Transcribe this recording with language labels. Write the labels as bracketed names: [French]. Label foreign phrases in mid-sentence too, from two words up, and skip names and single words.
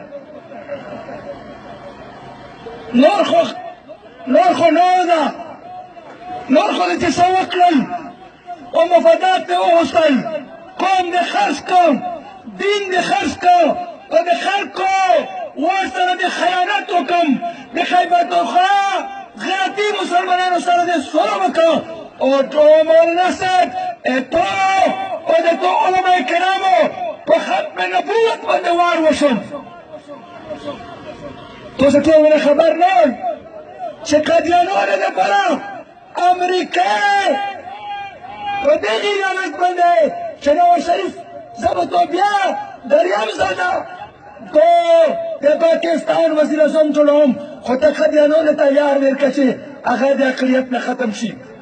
[Pashto] نور خو نه ده نور خو دې څه وکړل او مفادات دې وغوښتل قوم دې خرڅ کړ دین دې خرڅ کړ او د خلکو ورسره دې خیانت وکړم د خیبر پښتونخوا غیرتي مسلمانانو سره دې سوله وکړه او تو مولانا صاحب تو او د تو علماء کرامو په ختم نبوت باندې وار وشو تو څه ټول خبر نه چې قادیانو دپاره امریکا په دغې ایالت باندې چې نواز شریف زه به تو بیا دریم زده تو د پاکستان وزیر اعظم جوړوم خو ته قادیانو تیار ورکړه چې هغه د اقلیت نه ختم شي